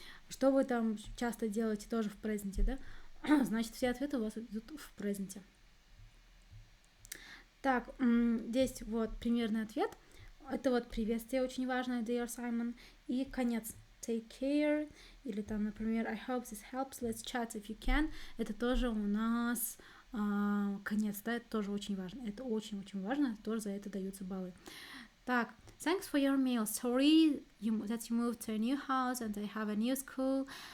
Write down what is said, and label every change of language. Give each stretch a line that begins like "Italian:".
Russian: Что вы там часто делаете тоже в презенте, да? Значит, все ответы у вас идут в презенте. Так, здесь вот примерный ответ. Это вот приветствие очень важное,
English: dear Simon.
Russian: И конец,
English: take care.
Russian: Или там, например,
English: I hope this helps, let's chat if you can.
Russian: Это тоже у нас конец, да, это тоже очень важно. Это очень-очень важно, тоже за это даются баллы.
English: Так, thanks for your mail. Sorry that you moved to a new house and I have a new school.